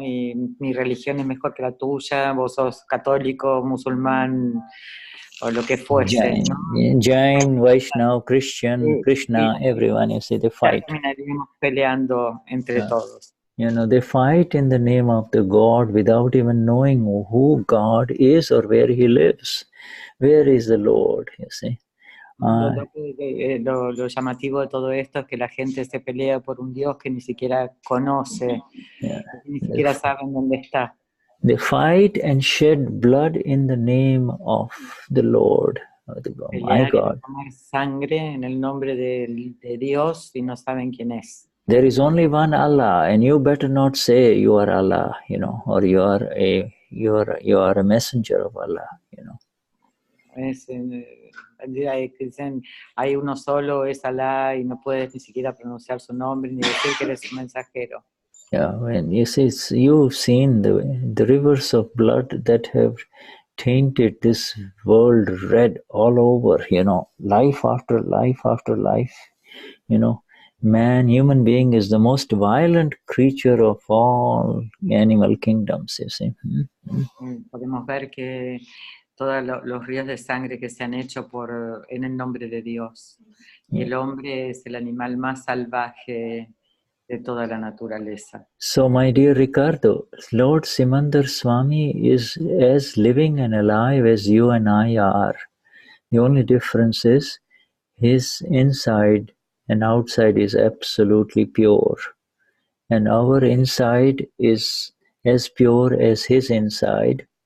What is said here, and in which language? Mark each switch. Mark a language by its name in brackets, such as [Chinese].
[Spanish] Y mi religión es mejor que la tuya, vos sos católico, musulmán, o lo que fuese, Jain, ¿no? [English] Jain, Vaishnav, Christian, Krishna, everyone, you see, they fight. [Spanish] Terminaríamos peleando entre todos. [English] You know, they fight in the name of the God without even knowing who God is or where He lives. Where is the Lord, you see? [Spanish] Lo llamativo de todo esto es que la gente se pelea por un Dios que ni siquiera conoce, ni siquiera saben dónde está. [English] They fight and shed blood in the name of the Lord, my God. [Spanish] Tomar sangre en el nombre de Dios y no saben quién es. [English] There is only one Allah, and you better not say you are Allah, you know, or you are a messenger of Allah, you know. [Spanish] Dicen, hay uno solo, es Alá, y no puedes ni siquiera pronunciar su nombre ni decir que eres un mensajero. [English] Yeah, when you see, you've seen the rivers of blood that have tainted this world red all over, you know, life after life after life, you know. Human being is the most violent creature of all animal kingdoms, you see. [Spanish] Podemos ver que todos los ríos de sangre que se han hecho en el nombre de Dios. Y el hombre es el animal más salvaje de toda la naturaleza. [English] So, my dear Ricardo, Lord Simandar Swami is as living and alive as you and I are. The only difference is his inside and outside is absolutely pure. And our inside is as pure as his inside.